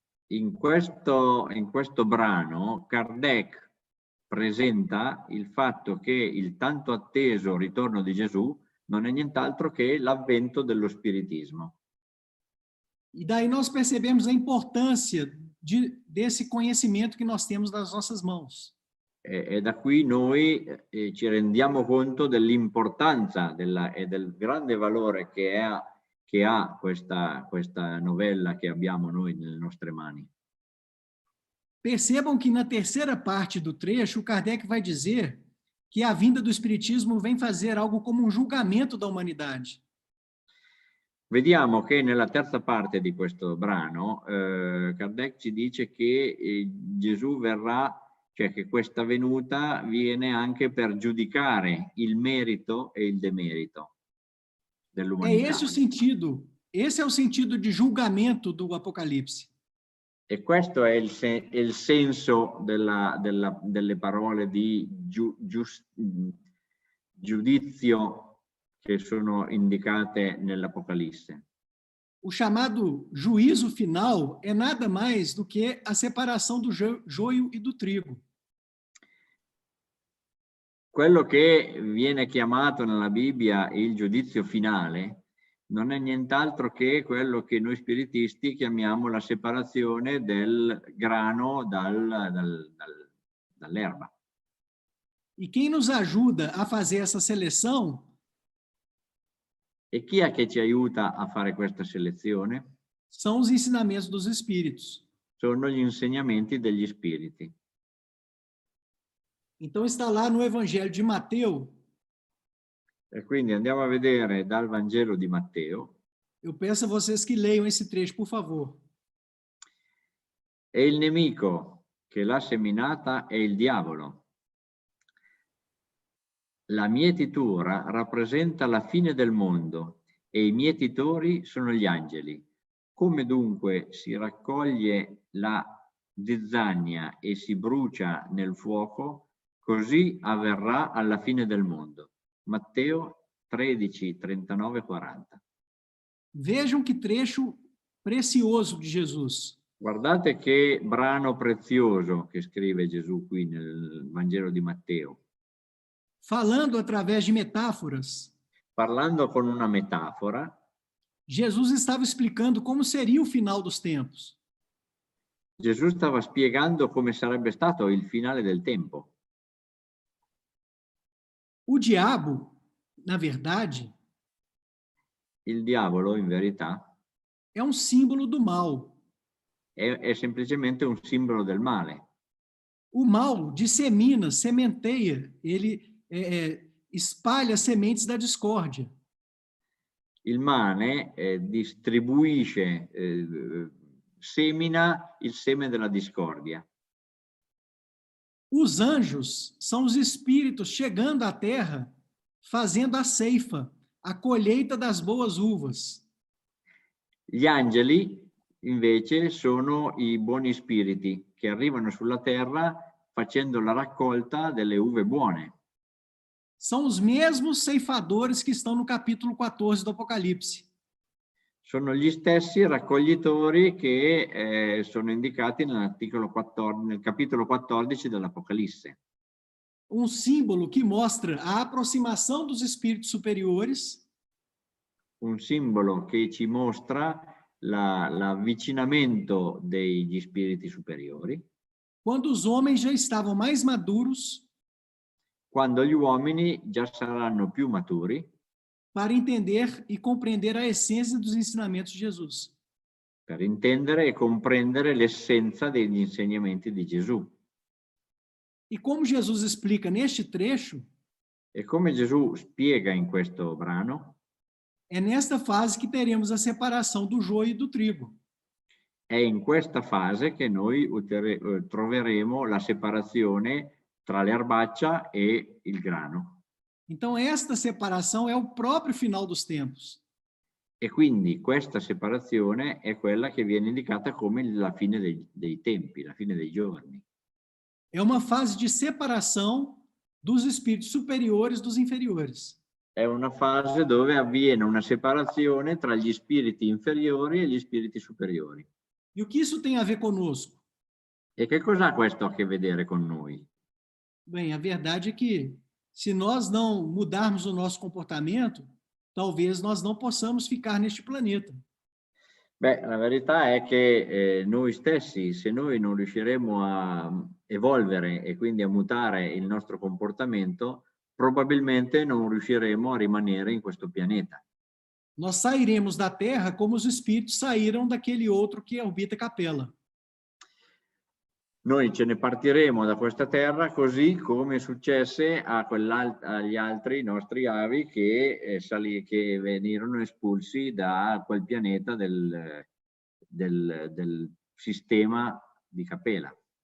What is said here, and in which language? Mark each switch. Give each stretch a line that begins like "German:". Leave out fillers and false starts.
Italian: In questo brano, Kardec presenta il fatto che il tanto atteso ritorno di Gesù non è nient'altro che l'avvento dello spiritismo.
Portuguese: E daí nós percebemos a importância desse conhecimento que nós temos nas nossas mãos.
Italian: E da qui noi ci rendiamo conto dell'importanza e del grande valore che ha questa novella che abbiamo noi nelle nostre mani.
Portuguese: Percebam que na terceira parte do trecho, Kardec vai dizer que a vinda do Espiritismo vem fazer algo como um julgamento da humanidade.
Italian: Vediamo che nella terza parte di questo brano Kardec ci dice che Gesù verrà, cioè che questa venuta viene anche per giudicare il merito e il demerito dell'umanità.
Portuguese: Esse é o sentido de julgamento do Apocalipse.
Italian: E questo è il senso delle parole di giudizio che sono indicate nell'Apocalisse.
Portuguese: O chamado juízo final é nada mais do que a separação do joio e do trigo.
Italian: Quello che viene chiamato nella Bibbia il giudizio finale non è nient'altro che quello che noi spiritisti chiamiamo la separazione del grano dall'erba.
Portuguese: E quem nos ajuda a fazer essa seleção
Italian: E chi è che ci aiuta a fare questa selezione?
Portuguese: são os ensinamentos dos Espíritos.
Italian: Sono gli insegnamenti degli spiriti.
Portuguese: Então está lá no Evangelho de Mateus.
Italian: E quindi andiamo a vedere dal Vangelo di Matteo.
Portuguese: Eu peço a vocês que leiam esse trecho, por favor.
Italian: E il nemico che l'ha seminata è il diavolo. La mietitura rappresenta la fine del mondo e i mietitori sono gli angeli. Come dunque si raccoglie la zizzania e si brucia nel fuoco, così avverrà alla fine del mondo. Matteo 13, 39 40.
Portuguese: Vejam que trecho precioso de Jesus.
Italian: Guardate che brano prezioso che scrive Gesù qui nel Vangelo di Matteo.
Portuguese: Falando através de metáforas,
Italian: Parlando con una metafora,
Portuguese: Jesus estava explicando como seria o final dos tempos.
Italian: Gesù stava spiegando come sarebbe stato il finale del tempo.
Portuguese: O diabo, na verdade,
Italian: Il diavolo, in verità,
Portuguese: é um símbolo do mal.
Italian: è semplicemente un simbolo del male.
Portuguese: O mal dissemina, sementeia, ele espalha sementes da discórdia.
Italian: Il male distribuisce, semina il seme della discordia.
Portuguese: Os anjos são os espíritos chegando à terra, fazendo a ceifa, a colheita das boas uvas.
Italian: Gli angeli, invece, sono i buoni spiriti che arrivano sulla terra facendo la raccolta delle uve buone.
Portuguese: São os mesmos ceifadores que estão no capítulo 14 do Apocalipse.
Italian: Sono gli stessi raccoglitori che sono indicati nel capitolo 14 dell'Apocalisse.
Portuguese: Um símbolo que mostra a aproximação dos espíritos superiores.
Italian: Un simbolo che ci mostra l'avvicinamento degli spiriti superiori.
Portuguese: Quando os homens já estavam mais maduros
Italian: Quando gli uomini già saranno più maturi
Portuguese: para entender e compreender a essência dos ensinamentos de Jesus.
Italian: per intendere e comprendere l'essenza degli insegnamenti di Gesù.
Portuguese: E como Jesus explica neste trecho,
Italian: E come Gesù spiega in questo brano,
Portuguese: é nesta fase que teremos a separação do joio e do trigo.
Italian: è in questa fase che noi troveremo la separazione tra l'erbaccia e il grano.
Portuguese: Então esta separação é o próprio final dos tempos.
Italian: E quindi questa separazione è quella che viene indicata come la fine dei tempi, la fine dei giorni.
Portuguese: É uma fase de separação dos espíritos superiores dos inferiores.
Italian: È una fase dove avviene una separazione tra gli spiriti inferiori e gli spiriti superiori.
Portuguese: E o que isso tem a ver conosco?
Italian: E che cosa ha questo a che vedere con noi?
Portuguese: Bem, a verdade é que, se nós não mudarmos o nosso comportamento, talvez nós não possamos ficar neste planeta.
Italian: Beh, la verità è che noi stessi, se noi non riusciremo a evolvere e quindi a mutare il nostro comportamento, probabilmente non riusciremo a rimanere in questo pianeta.
Portuguese: Nós sairemos da Terra como os espíritos saíram daquele outro que orbita Capela.
Italian: Noi ce ne partiremo da questa terra così come successe agli altri nostri avi che venirono espulsi da quel pianeta del sistema di Capela.